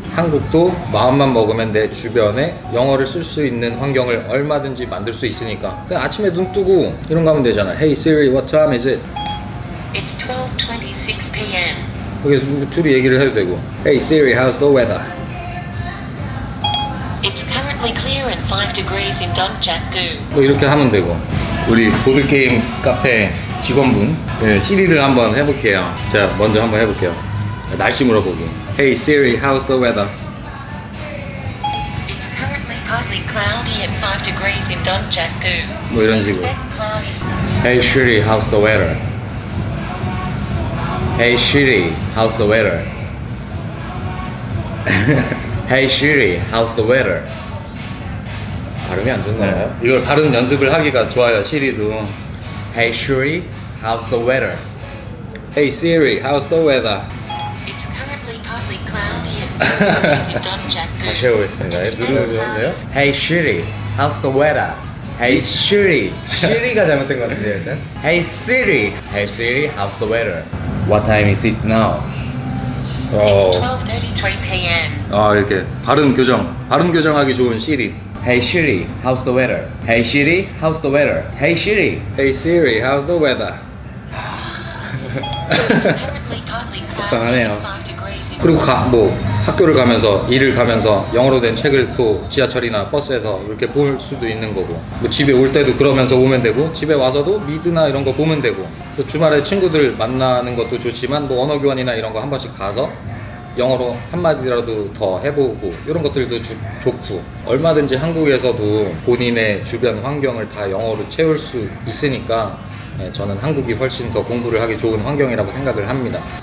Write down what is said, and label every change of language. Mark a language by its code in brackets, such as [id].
[ko] 한국도 마음만 먹으면 내 주변에 영어를 쓸 수 있는 환경을 얼마든지 만들 수 있으니까 그냥 아침에 눈 뜨고 이런 거 하면 되잖아. [en] Hey Siri, what time is it? It's 12:26 p.m. [ko] 여기서 둘이 얘기를 해도 되고, [en] Hey Siri, how's the weather? It's currently clear and 5 degrees in Donjak-gu. [ko] 뭐 이렇게 하면 되고. 우리 보드게임 카페 직원분 시리를 한번 해볼게요. 자, 먼저 한번 해볼게요. 날씨 물어보기. [en] Hey Siri, how's the weather? It's currently partly cloudy and 5 degrees in Donjak-gu. [ko] 뭐 이런 식으로. [en] Expect cloudy. Hey Siri, how's the weather? Hey Siri, how's the weather? Hey Siri, how's the weather? [ko] 발음이 안 좋나요? 이걸 발음 연습을 하기가 좋아요, 시리도. [en] Hey Siri, how's the weather? Hey Siri, how's the weather? It's currently partly cloudy and 5 degrees in Donjak-gu. [ko] 다시 해보겠습니다. [en] Expect [ko] 누르면요. [en] cloudy. Hey Siri, how's the weather? Hey Siri, [ko] Siri가 잘못된 것 같은데요, 일단. [en] Hey Siri, Hey Siri, how's the weather? What time is it now? It's 12:33 p.m. [ko] 이렇게 발음 교정하기 좋은 시리. [en] Hey Siri, how's the weather? Hey Siri, how's the weather? Hey Siri, Hey Siri, how's the weather? It's currently partly cloudy [ko] 속상하네요. [en] and 5 degrees in. [ko] 그리고 뭐 학교를 가면서 일을 가면서 영어로 된 책을 또 지하철이나 버스에서 이렇게 볼 수도 있는 거고, 뭐 집에 올 때도 그러면서 오면 되고, 집에 와서도 미드나 이런 거 보면 되고, 또 주말에 친구들 만나는 것도 좋지만 뭐 언어 교환이나 이런 거 한 번씩 가서 영어로 한마디라도 더 해보고, 이런 것들도 좋고, 얼마든지 한국에서도 본인의 주변 환경을 다 영어로 채울 수 있으니까 저는 한국이 훨씬 더 공부를 하기 좋은 환경이라고 생각을 합니다.